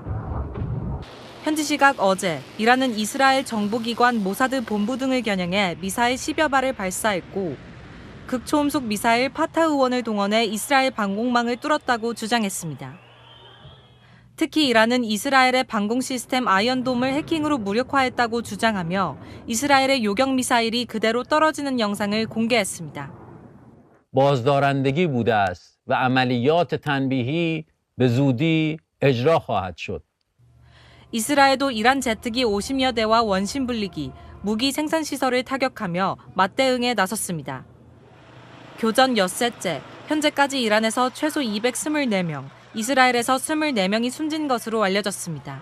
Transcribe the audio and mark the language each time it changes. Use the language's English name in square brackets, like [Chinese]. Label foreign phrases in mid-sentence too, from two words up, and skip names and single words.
[Korean] 현지 시각 어제 이란은 이스라엘 정보기관 모사드 본부 등을 겨냥해 미사일 10여 발을 발사했고 극초음속 미사일 파타 의원을 동원해 이스라엘 방공망을 뚫었다고 주장했습니다. 특히 이란은 이스라엘의 방공 시스템 아이언돔을 해킹으로 무력화했다고 주장하며 이스라엘의 요격 미사일이 그대로 떨어지는 영상을 공개했습니다. [Persian] بازدارندگی بوده است و عملیات تنبیهی به زودی اجرا خواهد شد. [Korean] 이스라엘도 이란 제트기 50여 대와 원심 분리기, 무기 생산 시설을 타격하며 맞대응에 나섰습니다. 교전 엿새째, 현재까지 이란에서 최소 224명, 이스라엘에서 24명이 숨진 것으로 알려졌습니다.